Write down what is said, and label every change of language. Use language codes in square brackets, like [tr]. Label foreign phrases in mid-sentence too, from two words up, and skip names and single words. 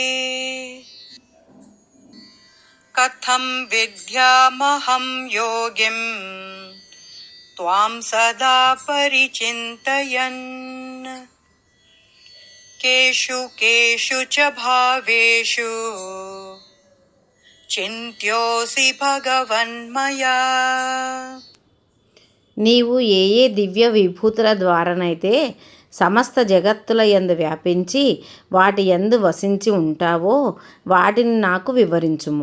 [sa] कथं विद्यामहं योगिं त्वां सदा परिचिन्तयन् केषु केषु च भावेषु చింత్యోసి భగవన్మయా. [te] నీవు ఏ ఏ దివ్య విభూతుల ద్వారానైతే సమస్త జగత్తుల యందు వ్యాపించి వాటి యందు వసించి ఉంటావో వాటిని నాకు వివరించుము.